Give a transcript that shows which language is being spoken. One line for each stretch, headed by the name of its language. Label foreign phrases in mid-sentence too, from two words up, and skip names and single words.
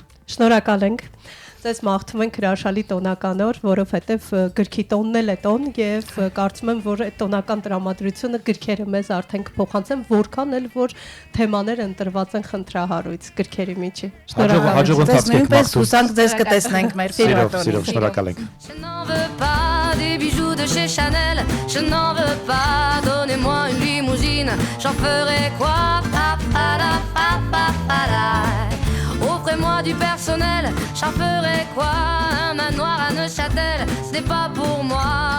Armenian: Շնորհակալ ենք։ Ձեզ մաղթում ենք հրաշալի տոնական օր, որովհետև գրքի տոնն էլ է տոն եւ կարծում եմ, որ այդ տոնական տրամադրությունը գրքերը մեզ արդեն կփոխանցեն, որքան էլ որ թեմաներ ընտրված են խնդրահարույց գրքերի միջի։ Հաջող Ձեզ նույնպես հուսանք ձեզ կտեսնենք մեր Սիրով, շնորհակալ ենք։
French: Je n'en veux pas des bijoux de chez Chanel, je n'en veux pas, donnez-moi une limousine, j'en ferai quoi? Offrez-moi du personnel, j'en ferai quoi? Un manoir à Neuchâtel, ce n'est pas pour moi.